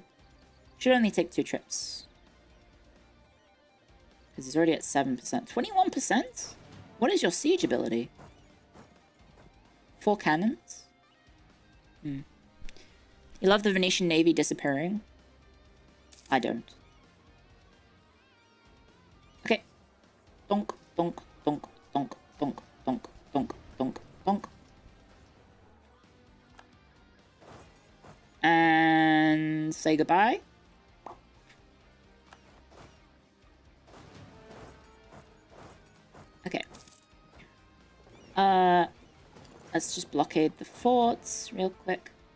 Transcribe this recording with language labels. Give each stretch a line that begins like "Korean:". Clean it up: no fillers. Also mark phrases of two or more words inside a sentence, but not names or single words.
English: Should only take 2 trips. Because he's already at 7%. 21%? What is your siege ability? 4 cannons? You love the Venetian Navy disappearing? I don't. Okay. Donk, donk, donk, donk, donk, donk, donk, donk, donk. And say goodbye. Okay. Let's just blockade the forts real quick.